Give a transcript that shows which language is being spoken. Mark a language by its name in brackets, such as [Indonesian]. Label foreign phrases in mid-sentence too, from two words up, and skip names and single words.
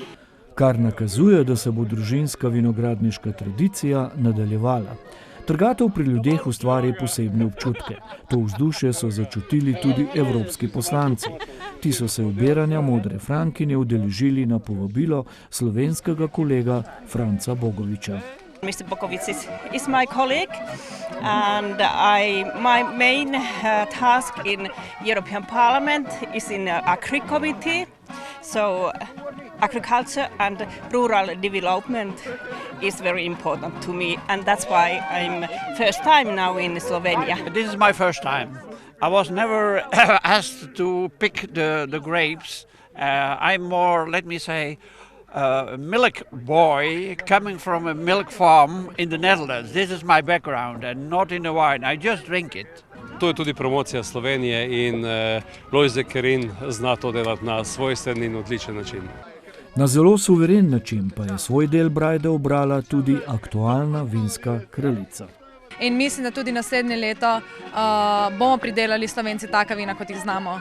[Slovenian] Kar nakazuje, da se bo družinska vinogradniška tradicija nadaljevala. Trgatev pri ljudeh ustvari posebne občutke. To vzdušje so začutili tudi evropski poslanci. Ti so se obiranja Modre Frankinje udeležili na povabilo slovenskega kolega Franca Bogoviča. [English] Mr. Bogovic is my colleague and my main task in European Parliament is in Agri Committee. So agriculture and rural development is very important to me, and that's why I'm first time now in Slovenia. This is my first time. I was never asked to pick the grapes. I'm more, let me say, a milk boy coming from a milk farm in the Netherlands. This is my background and not in the wine. I just drink it. [Slovenian] To je tudi promocija Slovenije in Lojze Kerin zna to delati na svojstven in odličen način. Na zelo suveren način pa je svoj del brajde ubrala tudi aktualna vinska kraljica. In mislim, da tudi naslednje leto bomo pridelali Slovenci taka vina, kot jih znamo.